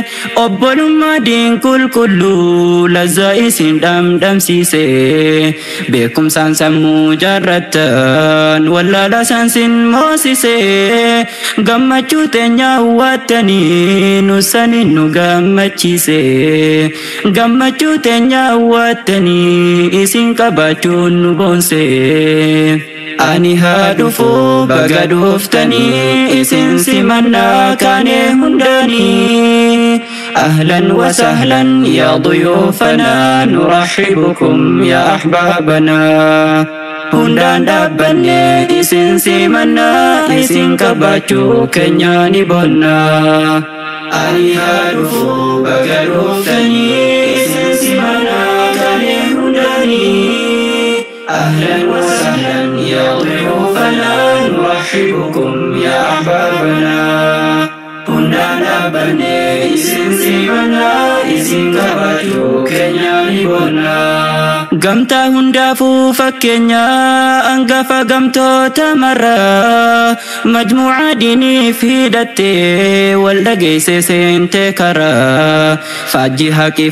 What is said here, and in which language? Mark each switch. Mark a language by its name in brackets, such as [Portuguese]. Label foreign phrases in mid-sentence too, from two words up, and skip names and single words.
[Oromo] Obbolummaa diinkul kullu lazza isin dhamdhamsiise beekumsaan sammuu jaarratan wallaala saansin moosise gammachuu teenya hawwattanii nusanin nu gammachiise gammachuu teenya hawwattanii isin qabachuun nu boonse Ani haadhufu baga dhuftanii isin simanna kane hundani [Arabic] أهلا وسهلا يا ضيوفنا نرحبكم يا أحبابنا [Oromo] Hundaan dhaabbanne isin simanna isin kabachuu keenya ni bonna Ani haadhufu baga dhuftanii isin simanna kane hundani [Arabic] أهلا وسهلا يا ضيوفنا نرحبكم يا أحبابنا [Oromo] dhaabbanne isin simannaa isin kabajuu keenya ni boonna. Gamtaa hundaafuu fakkeenya hangafa gamtoota marraa majmuuca diiniif hidhattee wal dhageesse seente karaa faajjii haqiif